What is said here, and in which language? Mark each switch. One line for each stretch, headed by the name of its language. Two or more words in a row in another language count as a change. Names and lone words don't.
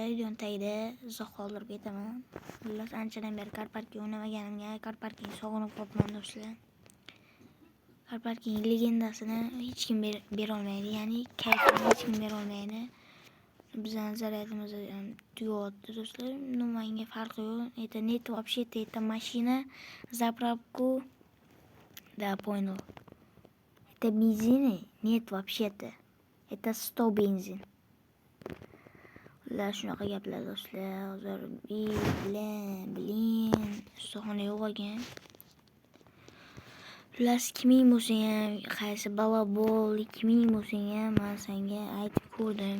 Uzbek: Videoning tagida izoh qoldirib ketaman. Xullas, anchadan beri car parking o'ynamaganimga car parking sog'inib qolibman do'stlar. Car parking legendasini hech kim bera olmaydi, ya'ni kayfini hech kim bera olmaydi. Bizning zaryadimiz tugayapti do'stlar. Nimanga farqi yo'q.
Russian: Это нет вообще-то, это машина, заправку, да, понял. Это бензин, нет вообще-то. Это 100 benzin.
Uzbek: Ular shunaqa gaplar do'stlar. Hozir bilin, ustaxona yo'q ekan. Ular kiming bo'lsang ham, qaysi balabol, kiming bo'lsang ham men senga aytib ko'rdim.